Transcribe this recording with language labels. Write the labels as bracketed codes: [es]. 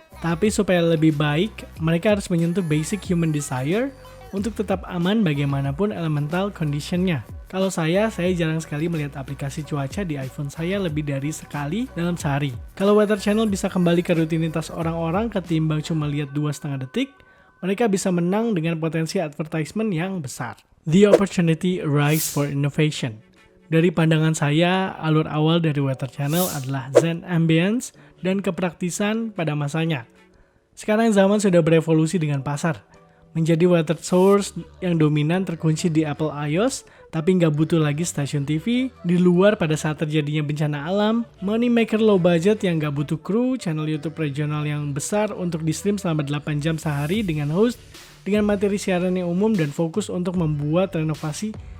[id] Tapi supaya lebih baik, mereka harus menyentuh [en] basic human desire [id] untuk tetap aman bagaimanapun [en] elemental condition- [id] nya. Kalau saya jarang sekali melihat aplikasi cuaca di iPhone saya lebih dari sekali dalam sehari. Kalau Weather Channel bisa kembali ke rutinitas orang-orang ketimbang cuma lihat 2,5 detik, mereka bisa menang dengan potensi advertisement yang besar. [en] The opportunity arise for innovation. [id] Dari pandangan saya, alur awal dari Weather Channel adalah [en] zen ambience [id] dan kepraktisan pada masanya. Sekarang zaman sudah berevolusi dengan pasar. menjadi [en] water source [id] yang dominan terkunci di Apple iOS, tapi nggak butuh lagi stasiun TV, di luar pada saat terjadinya bencana alam, moneymaker [en] low budget [id] yang nggak butuh kru, channel YouTube regional yang besar untuk di-stream selama 8 jam sehari dengan host, dengan materi siaran yang umum dan fokus untuk membuat renovasi